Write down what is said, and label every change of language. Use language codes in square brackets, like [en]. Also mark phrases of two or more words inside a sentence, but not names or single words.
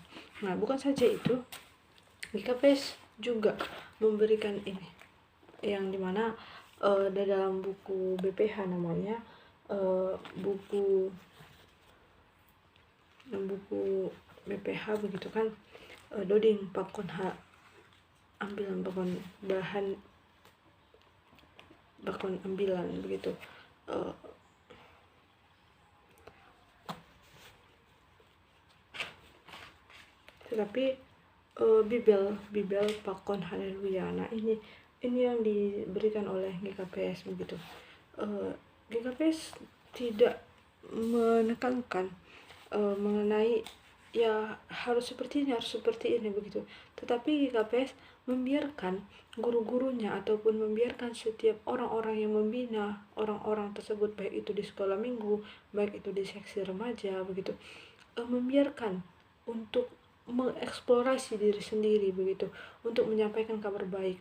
[id] Nah, bukan saja itu, GKPS juga memberikan ini yang dimana di dalam buku BPH namanya buku BPH begitu kan, [bts] doding pakon ambilan bakon ambilan begitu. [id] Tetapi [bts] Bibel pakon haleluya. [id] Nah, ini yang diberikan oleh GKPS begitu. GKPS tidak menekankan mengenai ya harus seperti ini begitu, tetapi GKPS membiarkan guru-gurunya ataupun membiarkan setiap orang-orang yang membina orang-orang tersebut, baik itu di sekolah minggu, baik itu di seksi remaja begitu, membiarkan untuk mengeksplorasi diri sendiri begitu, untuk menyampaikan kabar baik.